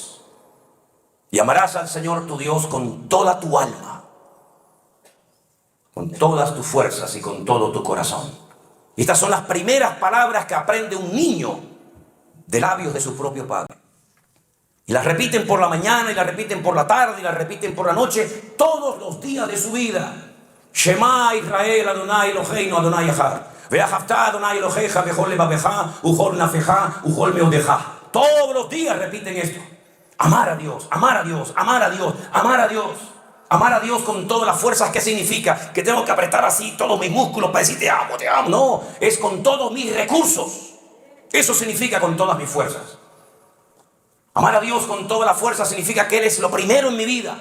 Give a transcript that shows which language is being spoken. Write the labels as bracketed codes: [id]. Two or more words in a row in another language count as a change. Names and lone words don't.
[es] Y amarás al Señor tu Dios con toda tu alma, con todas tus fuerzas y con todo tu corazón. Y estas son las primeras palabras que aprende un niño de labios de su propio padre. Y las repiten por la mañana, y las repiten por la tarde, y las repiten por la noche, todos los días de su vida. [he] שמע ישראל אדוני אלוהינו אדוני אחד. ואהבת אדוני אלוהיך בכל לבבך ובכל נפשך ובכל מאודך. [es] Todos los días repiten esto. Amar a Dios, amar a Dios, amar a Dios, amar a Dios. Amar a Dios con todas las fuerzas. ¿Qué significa? Que tengo que apretar así todos mis músculos para decir te amo, te amo. No, es con todos mis recursos. Eso significa con todas mis fuerzas. Amar a Dios con toda la fuerza significa que Él es lo primero en mi vida.